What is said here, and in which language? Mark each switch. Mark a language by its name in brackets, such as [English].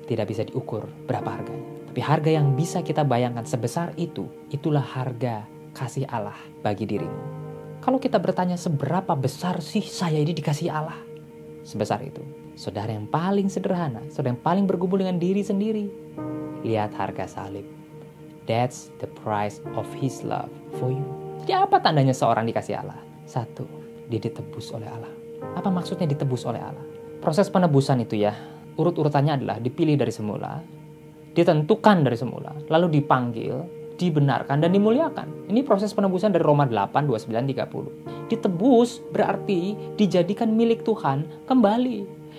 [Indonesian] Tidak bisa diukur berapa harganya. Tapi harga yang bisa kita bayangkan sebesar itu, itulah harga kasih Allah bagi dirimu. Kalau kita bertanya seberapa besar sih saya ini dikasih Allah? Sebesar itu. Saudara yang paling sederhana, saudara yang paling bergumul dengan diri sendiri. Lihat harga salib. [English] That's the price of His love for you. [Indonesian] Jadi apa tandanya seorang dikasih Allah? 1, dia ditebus oleh Allah. Apa maksudnya ditebus oleh Allah? Proses penebusan itu ya, urut-urutannya adalah dipilih dari semula, ditentukan dari semula, lalu dipanggil, dibenarkan, dan dimuliakan. Ini proses penebusan dari Roma 8, 29, 30. Ditebus berarti dijadikan milik Tuhan kembali.